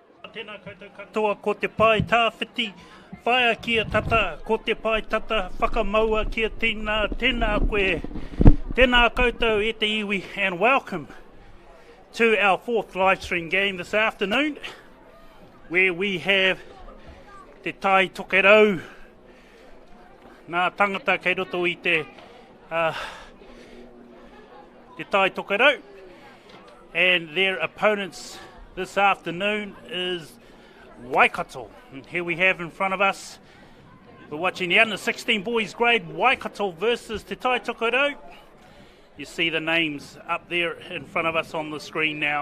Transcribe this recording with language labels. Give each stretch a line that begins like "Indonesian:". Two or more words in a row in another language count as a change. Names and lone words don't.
Māori: tēnā koutou katoa ko te pai tāwhiti, whaia kia tata, ko te pai tata, whakamaua kia tēnā koe, tēnā koutou e te iwi,
English: and welcome to our fourth live stream game this afternoon, where we have te Tai Tokerau,
Māori: nā tangata kei roto i te Tai Tokerau,
English: and their opponents this afternoon is Waikato. And here we have in front of us, we're watching the under 16 boys grade, Waikato versus te Tai Tokerau. You see the names up there in front of us on the screen now.